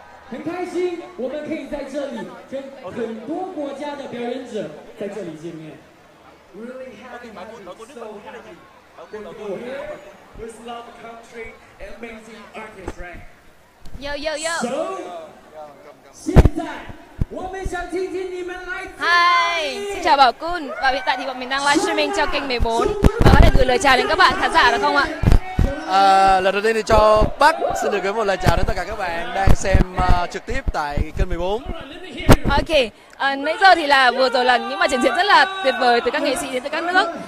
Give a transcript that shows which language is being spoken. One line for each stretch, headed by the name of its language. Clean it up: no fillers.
Chinese: 很开心，我们可以在这里跟很多国家的表演者在这里见面。
English: Really happy with love country and amazing artists, right? Yo yo yo.
Chinese: So, 现在我们想听听你们来自。
Vietnamese: Hi, xin chào Bảo Kun. Và hiện tại thì bọn mình đang livestreaming cho kênh 14 và có thể gửi lời chào đến các bạn khán giả được không ạ? Lần đầu tiên thì cho Bắc xin được gửi một lời chào đến tất cả các bạn đang xem trực tiếp tại kênh 14. Ok, nãy giờ thì là vừa rồi là những màn trình diễn rất là tuyệt vời từ các nghệ sĩ đến từ các nước.